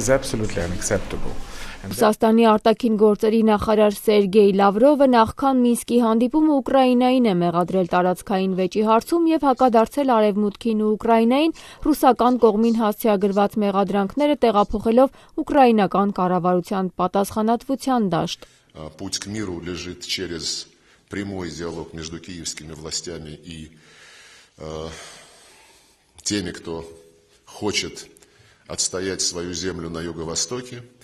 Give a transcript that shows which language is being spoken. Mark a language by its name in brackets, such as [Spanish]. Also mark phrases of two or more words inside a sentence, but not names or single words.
[Armenian] Ռուսաստանի արտաքին գործերի նախարար Սերգեյ Լավրովը նախքան Մինսկի հանդիպումը Ուկրաինային է մեղադրել տարածքային վեճի հարցում և հակադարձել Արևմուտքին ու Ուկրաինային, ռուսական կողմին հասցեագրված մեղադրանքները տեղափոխելով ուկրաինական կառավարության պատասխանատվության դաշտ։ [Russian] Путь к миру лежит через прямой диалог между киевскими властями и теми, кто хочет отстоять свою землю на юго-востоке.